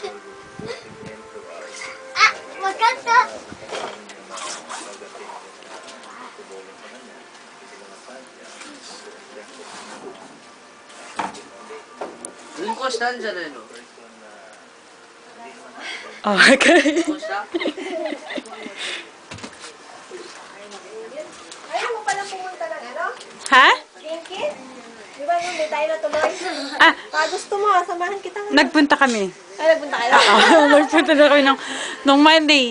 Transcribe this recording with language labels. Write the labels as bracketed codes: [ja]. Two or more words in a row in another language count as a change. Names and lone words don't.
[ja] あ、わかった。うんこしたんじゃないの。あ、分かる。うんこした。 [tl] Ayaw mo pala pumunta ng ano? は Kinky? Di ba yung tayo na tuloy? Ah, Gusto mo, samahan kita nga. nagpunta kami. Ay, nagpunta kayo. Nagpunta na kami nung Monday.